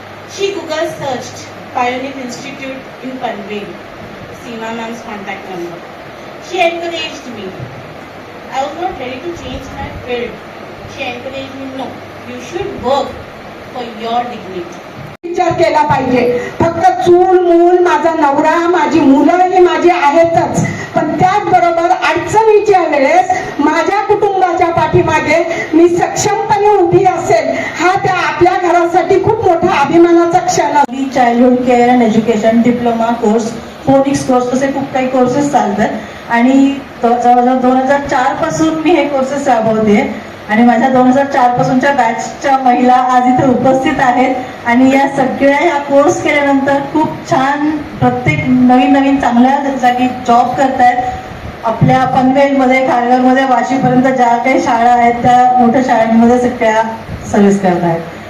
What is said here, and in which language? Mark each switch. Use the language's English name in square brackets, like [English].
[English] She Google searched Pioneer Institute in Panvel, Seema ma'am's contact number. She encouraged me. I was not ready to change my field. She encouraged me, no, you should work for your dignity. [Marathi] विचार केला पाहिजे. फक्त चूल मूल, माझा नवरा, माझी मुलं ही माझी आहेतच, पण त्याचबरोबर अडचणीच्या वेळेस माझ्या कुटुंबाच्या पाठीमागे मी सक्षमपणे उभी असेल, हा त्या आपल्या घरासाठी खूप मोठा अभिमानाचा क्षण. [English] Childhood Care and Education Diploma course [Marathi] phoenix course असे खूप काही कोर्सेस चालतात आणि जवळजवळ 2004 पासून मी हे कोर्सेस राबवते आणि माझ्या 2004 पासूनच्या बॅचच्या महिला आज इथे उपस्थित आहेत आणि या सगळ्या ह्या कोर्स केल्यानंतर खूप छान प्रत्येक नवीन चांगल्या जागी जॉब करतायत आपल्या पनवेलमध्ये, खारघरमध्ये, वाशीपर्यंत ज्या काही शाळा आहेत त्या मोठ्या शाळांमध्ये सगळ्या सर्व्हिस करतायत.